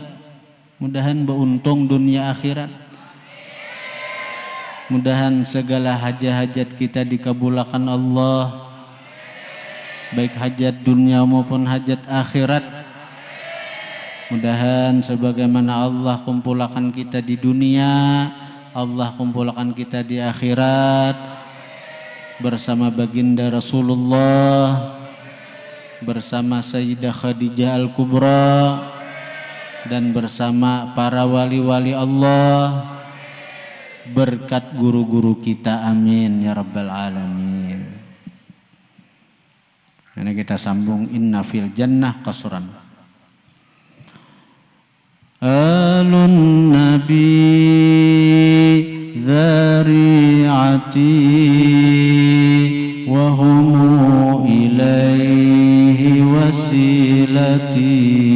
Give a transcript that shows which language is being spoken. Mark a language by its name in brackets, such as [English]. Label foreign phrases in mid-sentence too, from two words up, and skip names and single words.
[Indonesian] Mudahan beruntung dunia akhirat. Mudahan segala hajat-hajat kita dikabulkan Allah, baik hajat dunia maupun hajat akhirat. Mudahan sebagaimana Allah kumpulkan kita di dunia, Allah kumpulkan kita di akhirat bersama baginda Rasulullah, bersama Sayyidah Khadijah Al-Kubra, dan bersama para wali-wali Allah, berkat guru-guru kita, [Arabic] آمين يا رب العالمين. [Indonesian] Ini kita sambung [Arabic] إن في الجنة قصرا. آل النبي ذريعتي وهم إليه وسيلتي.